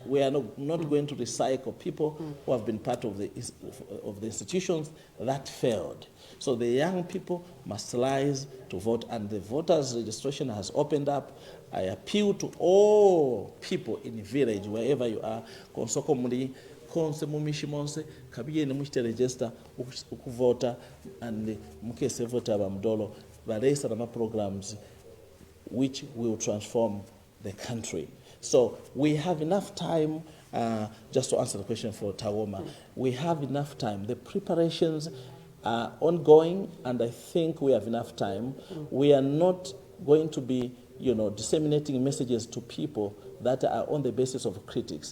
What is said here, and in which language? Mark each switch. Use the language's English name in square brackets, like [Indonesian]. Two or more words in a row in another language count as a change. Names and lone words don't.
[English] We are not going to recycle people who have been part of the institutions that failed. So the young people must rise to vote, and the voters' registration has opened up. I appeal to all people in the village, wherever you are, [Bemba] konsoko muli, konse mumishi monse, kabiyene mushite register, ukuvota, and mukese vota ba Mudolo, balesa nama [English] programs which will transform the country. So we have enough time, just to answer the question for Tagoma, we have enough time. The preparations are ongoing, and I think we have enough time. We are not going to be, disseminating messages to people that are on the basis of critics.